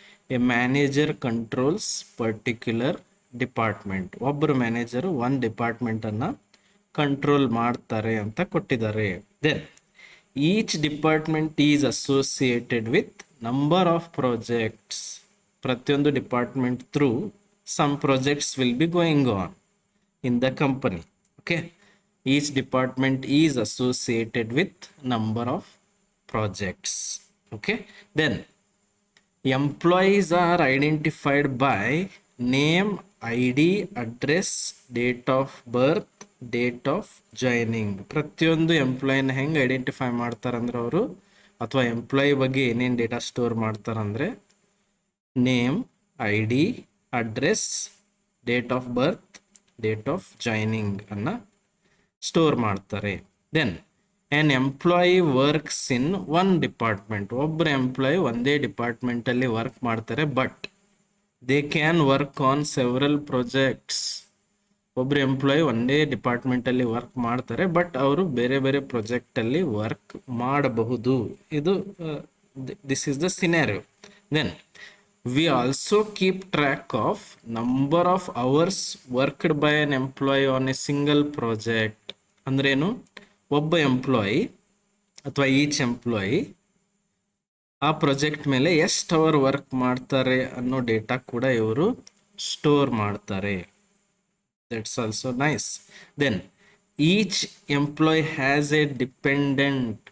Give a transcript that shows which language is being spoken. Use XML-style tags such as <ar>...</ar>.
<en>A manager controls particular department.</en> <kn>ಒಬ್ಬರು manager ಒಂದು ಡಿಪಾರ್ಟ್ಮೆಂಟನ್ನು control ಮಾಡ್ತಾರೆ ಅಂತ ಕೊಟ್ಟಿದ್ದಾರೆ.</kn> <en>Then each department is associated with number of projects.</en> <kn>ಪ್ರತಿಯೊಂದು department through</kn> <en>some projects will be going on in the company. Okay, each department is associated with number of projects. Okay, then employees are identified by name, ID, address, date of birth, date of joining.</en> <kn>ಪ್ರತಿಯೊಂದು ಎಂಪ್ಲಾಯಿನ ಹೆಂಗೆ identify ಮಾಡ್ತಾರಂದ್ರೆ ಅವರು, ಅಥವಾ employee ಬಗ್ಗೆ ಏನೇನು data store ಮಾಡ್ತಾರಂದ್ರೆ name, ID, address, date of birth, date of joining ಅನ್ನು store ಮಾಡ್ತಾರೆ.</kn> <en>Then an employee works in one department.</en> <kn>ಒಬ್ಬರು ಎಂಪ್ಲಾಯಿ ಒಂದೇ ಡಿಪಾರ್ಟ್ಮೆಂಟಲ್ಲಿ ವರ್ಕ್ ಮಾಡ್ತಾರೆ,</kn> <en>But they can work on several projects.</en> <kn>ಒಬ್ಬರು ಎಂಪ್ಲಾಯಿ ಒಂದೇ ಡಿಪಾರ್ಟ್ಮೆಂಟಲ್ಲಿ ವರ್ಕ್ ಮಾಡ್ತಾರೆ, ಬಟ್ ಅವರು ಬೇರೆ ಬೇರೆ ಪ್ರಾಜೆಕ್ಟಲ್ಲಿ ವರ್ಕ್ ಮಾಡಬಹುದು.</kn> <en>ಇದು this is the scenario. Then we also keep track of number of hours worked by an employee on a single project.</en> <kn>ಅಂದ್ರೇನು, ಒಬ್ಬ ಎಂಪ್ಲಾಯಿ ಅಥವಾ ಈಚ್ ಎಂಪ್ಲಾಯಿ ಆ ಪ್ರಾಜೆಕ್ಟ್ ಮೇಲೆ ಎಷ್ಟು ಅವರ್ ವರ್ಕ್ ಮಾಡ್ತಾರೆ ಅನ್ನೋ ಡೇಟಾ ಕೂಡ ಇವರು ಸ್ಟೋರ್ ಮಾಡ್ತಾರೆ.</kn> <en>That's also nice. Then each employee has a dependent.</en>